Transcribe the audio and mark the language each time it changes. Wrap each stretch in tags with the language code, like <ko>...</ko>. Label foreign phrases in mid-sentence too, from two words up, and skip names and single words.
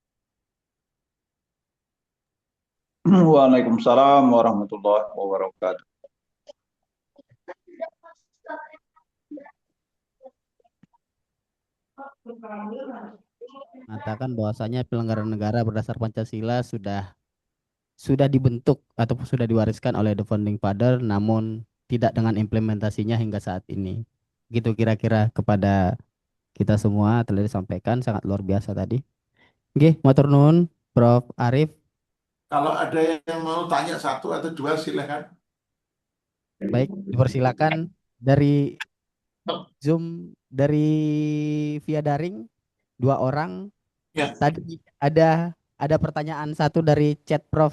<ar>Waalaikumsalam warahmatullahi wabarakatuh.</ar> <id>Mengatakan bahwasanya penyelenggaraan negara berdasar Pancasila sudah dibentuk atau sudah diwariskan oleh</id> <en>the founding father,</en> <id>namun tidak dengan implementasinya hingga saat ini. Gitu kira-kira kepada kita semua telah disampaikan, sangat luar biasa tadi. Oke,</id> <jv>matur nuwun Prof Arif.</jv> <id>Kalau ada yang mau tanya satu atau dua, silakan. Baik, dipersilakan dari Zoom, dari via daring 2 orang. Ya. Tadi ada pertanyaan satu dari chat Prof.</id>